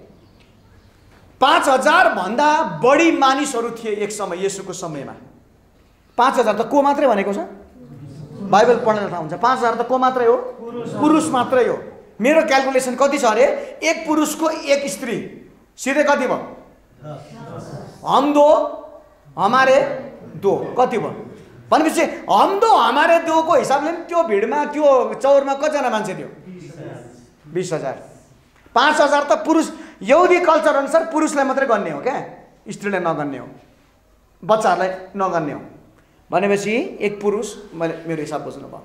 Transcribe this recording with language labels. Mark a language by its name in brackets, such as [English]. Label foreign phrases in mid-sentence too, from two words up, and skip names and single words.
[Nepali] 5000 भन्दा बढी मानिसहरू थिए एक समय, येशूको समयमा। 5000 त को मात्रै भनेको छ? बाइबल पढ्न थाहा हुन्छ। 5000 त को मात्रै हो? पुरुष मात्रै हो। मेरो क्यालकुलेसन कति छ अरे? एक पुरुषको एक स्त्री, सिधै कति भयो? [Hindi] हम दो हमारे दो, [Nepali] कति भयो भनेपछि [Hindi] हम दो हमारे दो [Nepali] को हिसाबले त्यो भिडमा त्यो चौरमा कतिजना मान्छे थियो? 20,000। 5,000 त पुरुष, यहुदी कल्चर अनुसार पुरुषलाई मात्रै गन्ने हो क्या, स्त्रीलाई नगन्ने हो, बच्चाहरूलाई नगन्ने हो। भनेपछि एक पुरुष, मैले मेरो हिसाब बुझ्नु भयो।